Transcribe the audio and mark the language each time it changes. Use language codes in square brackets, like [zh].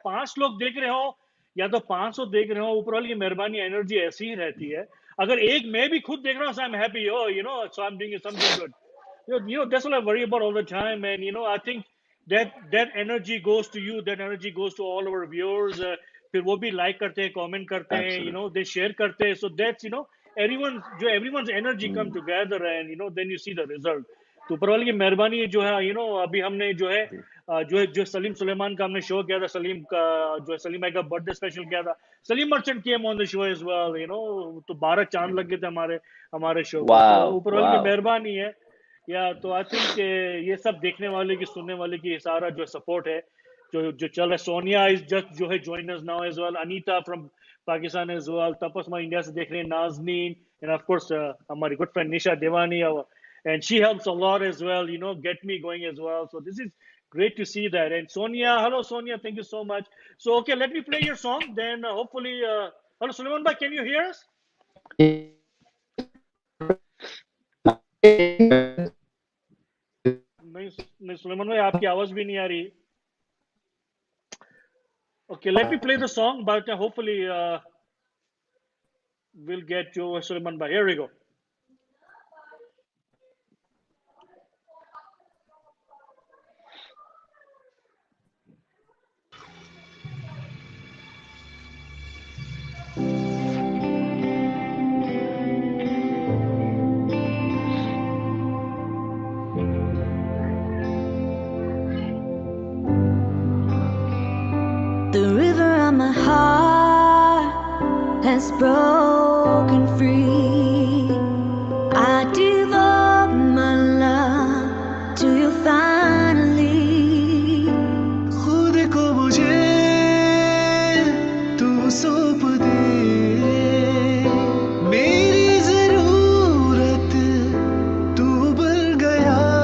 [hi] 5 लोग देख रहे हो या तो 500 देख रहे हो, ऊपर वाली की मेहरबानी, एनर्जी ऐसी ही रहती है. अगर एक मैं भी खुद देख रहा हूँ, [en] So I am happy, so I am doing something good. That's what I worry about all the time. And I think that energy goes to you, that energy goes to all our viewers. [hi] फिर वो भी like करते हैं, comment करते हैं, [en] Absolutely. they share [hi] करते हैं. [en] So that's everyone's energy come together, and then you see the result. [hi] तो ऊपर वाले की मेहरबानी जो है, अभी हमने जो है जो सलीम सुलेमान का हमने शो किया था, सलीम का जो है, सलीम भाई का बर्थडे स्पेशल किया था. Salim merchant [en] came on the show as well, [hi] तो 12 चांद लग गए थे हमारे शो को. तो [en] Wow. [hi] ऊपर वाले की [en] Wow. [hi] मेहरबानी है. तो [en] I think [hi] ये सब देखने वाले की, सुनने वाले की सारा जो सपोर्ट है, जो चल रहा है. [en] Sonia is just [hi] जो है [en] join us now as well. Anita from Pakistan as well. [hi] Tapasma India से देख रहे हैं. [en] Nazneen, and of course हमारी good friend Nisha Devani, and she helps a lot as well. You know, get me going as well. So this is great to see that. And Sonia, hello Sonia, thank you so much. So okay, let me play your song. Then hopefully, hello Suleman bhai, can you hear us? [hi] नहीं सुलेमान भाई आपकी आवाज भी नहीं आ रही. [en] Okay, let me play the song, but hopefully we'll get to Suleman bhai. Here we go. The river of my heart has broken free. I devote my love to you finally. [hi] खुद को मुझे तू सौंप दे, मेरी जरूरत तू बन गया.